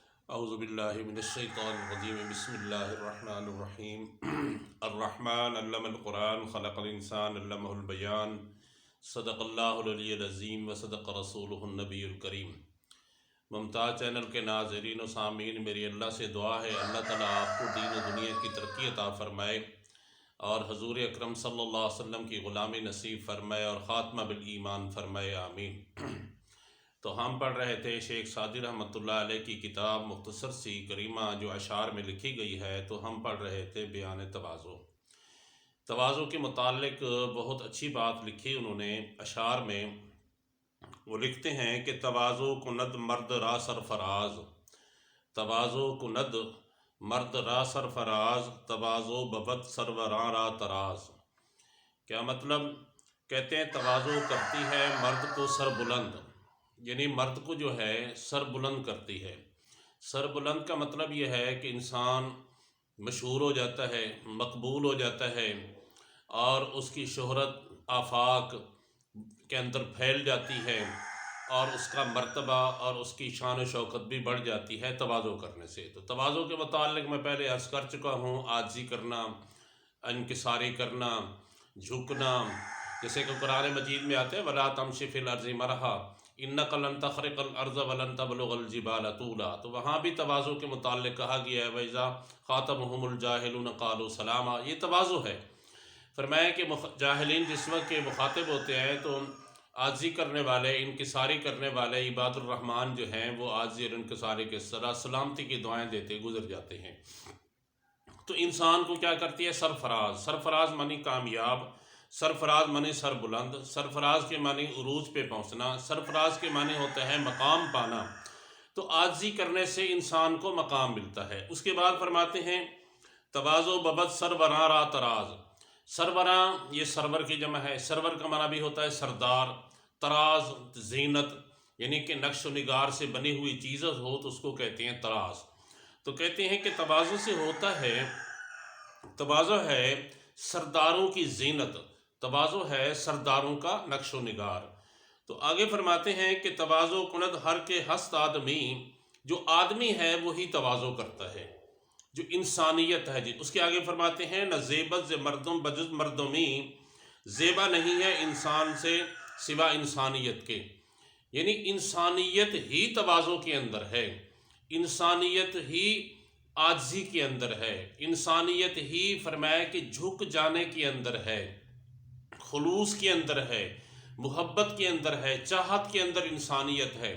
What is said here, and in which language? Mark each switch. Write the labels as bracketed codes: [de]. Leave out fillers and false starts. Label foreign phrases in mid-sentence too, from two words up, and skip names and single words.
[ar] اعوذ باللہ من الشیطان الرجیم بسم اللہ الرحمن الرحیم الرحمن علم القرآن خلق الانسان علمہ البیان صدق اللہ العلی العظیم وصدق رسولہ النبی الکریم۔ [ur] ممتاز چینل کے ناظرین و سامعین، میری اللہ سے دعا ہے اللہ تعالیٰ آپ کو دین و دنیا کی ترقی عطا فرمائے اور حضور اکرم صلی اللہ علیہ وسلم کی غلامی نصیب فرمائے اور خاتمہ بالایمان فرمائے، آمین۔ تو ہم پڑھ رہے تھے شیخ سعدی رحمۃ اللہ علیہ کی کتاب مختصر سی کریمہ جو اشعار میں لکھی گئی ہے، تو ہم پڑھ رہے تھے بیان تواضع کے متعلق بہت اچھی بات لکھی انہوں نے اشعار میں۔ وہ لکھتے ہیں کہ [fa] تواضع کند مرد را سرفراز، تواضع کند مرد را سرفراز، تواضع ببد سروراں را تراز۔ [ur] کیا مطلب؟ کہتے ہیں تواضع کرتی ہے مرد کو سر بلند، یعنی مرد کو جو ہے سر بلند کرتی ہے۔ سر بلند کا مطلب یہ ہے کہ انسان مشہور ہو جاتا ہے، مقبول ہو جاتا ہے اور اس کی شہرت آفاق کے اندر پھیل جاتی ہے اور اس کا مرتبہ اور اس کی شان و شوکت بھی بڑھ جاتی ہے تواضع کرنے سے۔ تو تواضع کے متعلق میں پہلے عرض کر چکا ہوں، عاجزی کرنا، انکساری کرنا، جھکنا، جیسے کہ قرآن مجید میں آتے ہیں [ar] وَلَا تَمْشِ فِي الْأَرْضِ مَرَحًا إِنَّكَ لَن تَخْرِقَ الْأَرْضَ وَلَن تَبْلُغَ الْجِبَالَ طُولًا۔ [ur] تو وہاں بھی تواضع کے متعلق کہا گیا ہے [ar] وَإِذَا خَاطَبَهُمُ الْجَاهِلُونَ قَالُوا سَلَامًا، [ur] یہ تواضع ہے۔ فرمایا کہ جاہلین جس وقت کے مخاطب ہوتے ہیں تو عاجزی کرنے والے، انکساری کرنے والے [ar] عباد الرحمن [ur] جو ہیں وہ عاجزی اور انکساری کے سلامتی کی دعائیں دیتے گزر جاتے ہیں۔ تو انسان کو کیا کرتی ہے؟ سرفراز۔ سرفراز معنی کامیاب، سرفراز معنی سر بلند، سرفراز کے معنی عروج پہ پہنچنا، سرفراز کے معنی ہوتا ہے مقام پانا۔ تو عاجزی کرنے سے انسان کو مقام ملتا ہے۔ اس کے بعد فرماتے ہیں [fa] تواضع ببد سروراں را تراز۔ [ur] سروراں یہ سرور کی جمع ہے، سرور کا معنی بھی ہوتا ہے سردار، تراز زینت، یعنی کہ نقش و نگار سے بنی ہوئی چیز ہو تو اس کو کہتے ہیں تراز۔ تو کہتے ہیں کہ تواضع سے ہوتا ہے، تواضع ہے سرداروں کی زینت، تواضع ہے سرداروں کا نقش و نگار۔ تو آگے فرماتے ہیں کہ [fa] تواضع کند ہر کے ہست آدمی، [ur] جو آدمی ہے وہی تواضع کرتا ہے، جو انسانیت ہے جی۔ اس کے آگے فرماتے ہیں [fa] نہ زیبت ز مردم بجز مردمی، [ur] زیبا نہیں ہے انسان سے سوا انسانیت کے، یعنی انسانیت ہی تواضع کے اندر ہے، انسانیت ہی عاجزی کے اندر ہے، انسانیت ہی فرمایا کہ جھک جانے کے اندر ہے، خلوص کے اندر ہے، محبت کے اندر ہے، چاہت کے اندر انسانیت ہے۔